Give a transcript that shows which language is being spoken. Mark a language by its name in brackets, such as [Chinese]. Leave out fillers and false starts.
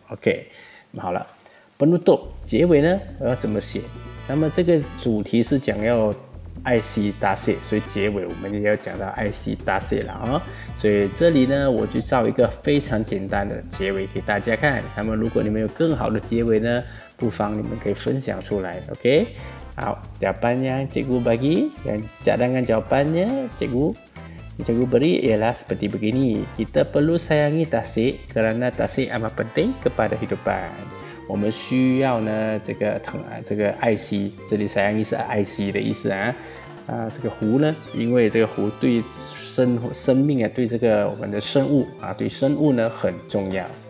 [Chinese] OK， 好了，penutup结尾呢，我要怎么写？那么这个主题是讲要爱惜大谢，所以结尾我们也要讲到爱惜大谢了啊。所以这里呢，我就造一个非常简单的结尾给大家看。那么如果你们有更好的结尾呢，不妨你们可以分享出来。 [Malay] OK， 好，jawapan yang cikgu bagi dan cadangan jawapannya cikgu beri ialah seperti begini. Kita perlu sayangi tasik kerana tasik amat penting kepada hidupan. [Chinese] 我们需要呢这个爱惜，这里sayangi是爱惜的意思啊。这个湖呢，因为这个湖对生命啊，对这个我们的生物啊，对生物呢很重要。